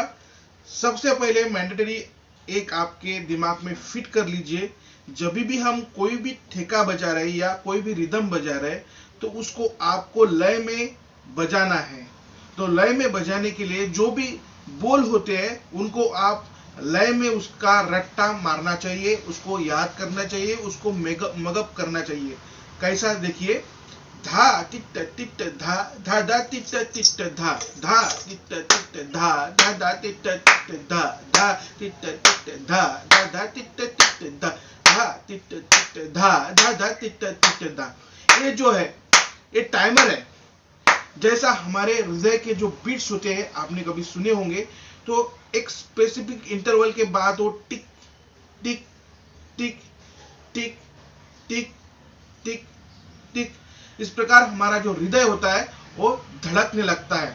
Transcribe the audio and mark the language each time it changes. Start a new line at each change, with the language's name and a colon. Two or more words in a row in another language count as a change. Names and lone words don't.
Hindi: सबसे पहले मैंडेटरी एक आपके दिमाग में फिट कर लीजिए, जब भी हम कोई भी ठेका बजा रहे या कोई भी रिदम बजा रहे तो उसको आपको लय में बजाना है। तो लय में बजाने के लिए जो भी बोल होते हैं उनको आप लय में उसका रट्टा मारना चाहिए, उसको याद करना चाहिए, उसको मगअप करना चाहिए। कैसा देखिए, धा टिट टिट धा, धा धा टिट टिट धा, धा टिट टिट धा, धा धा टिट टिट धा, धा टिट टिट धा, धा धा टिट टिट धा, धा टिट टिट धा, धा धा टिट टिट धा। ये जो है ये टाइमर है। जैसा हमारे हृदय के जो बीट्स होते हैं आपने कभी सुने होंगे, तो एक
English: specific interval
Hindi: के बाद वो टिक टिक टिक टिक टिक टिक टिक, इस प्रकार हमारा जो हृदय होता है वो धड़कने लगता है।